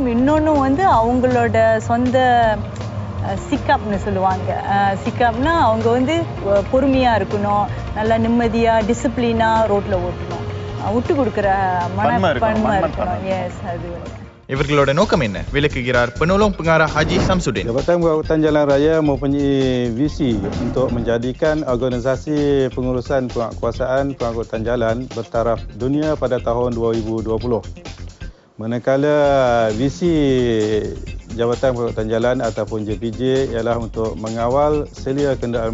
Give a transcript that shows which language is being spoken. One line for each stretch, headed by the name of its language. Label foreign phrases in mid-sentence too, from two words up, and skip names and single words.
Tamil: இன்னொன்று வந்து அவங்களோட சொந்த சிக்காப்னு சொல்லுவாங்க. சிக்காப்னா அவங்க வந்து பொறுமையாக இருக்கணும், நல்லா நிம்மதியாக டிசிப்ளினாக ரோட்டில் ஓட்டணும், விட்டு கொடுக்குற மனப்பான்மை இருக்கணும். எஸ், அது இவர்களோட நோக்கம் என்ன விளக்குகிறார் Penolong Pengarah Haji Samsudin.
Malay: Jabatan Pengangkutan Jalan Raya mempunyai visi untuk menjadikan organisasi pengurusan penguasaan pengangkutan jalan bertaraf dunia pada tahun 2020. Manakala visi Jabatan Pengangkutan Jalan ataupun JPJ ialah untuk mengawal selia kenderaan